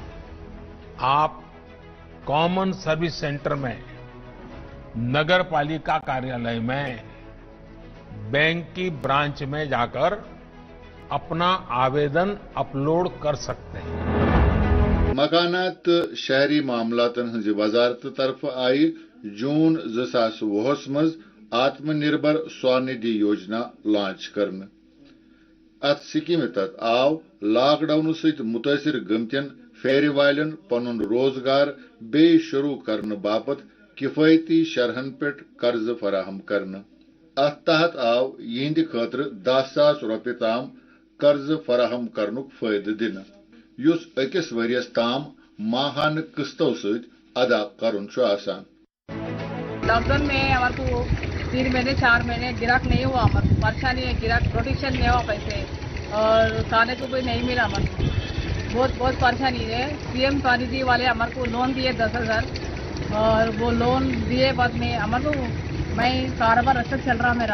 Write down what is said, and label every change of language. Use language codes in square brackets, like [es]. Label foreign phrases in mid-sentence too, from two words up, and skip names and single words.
[hi] आप कॉमन सर्विस सेंटर में, नगर पालिका कार्यालय में, बैंक की ब्रांच में जाकर अपना आवेदन अपलोड कर सकते हैं। [ks] मकानात शहरी मामलातन हंज वजारत तरफ आई जून 2020 मज आत्मनिर्भर स्वनिधि योजना लॉन्च करने। अत स्कीम तहत आव लॉकडाउन सहित मुतासिर गमतन फेरी वालन पनुन रोजगार बे शुरू करने बापत किफायती शरहन पे कर्ज फराहम करने। अत तहत आव यिंद खतर 10,000 रुपये ताम कर्ज फराहम करनुक फायदे दिन, युस अकिस वरियस ताम माहान किस्तों सहित अदा करुन छु आसान। [hi] लॉकडाउन में हमारे को 3 महीने 4 महीने गिराक नहीं हुआ, हमारे को परेशानी है, गिराक प्रोटेक्शन नहीं हुआ पैसे, और खाने को भी नहीं मिला हमारे को, बहुत परेशानी है। CM स्वनिधि वाले हमारे को लोन दिए 10,000, और वो लोन दिए बाद में हमारे को मैं कारोबार अच्छा चल रहा मेरा।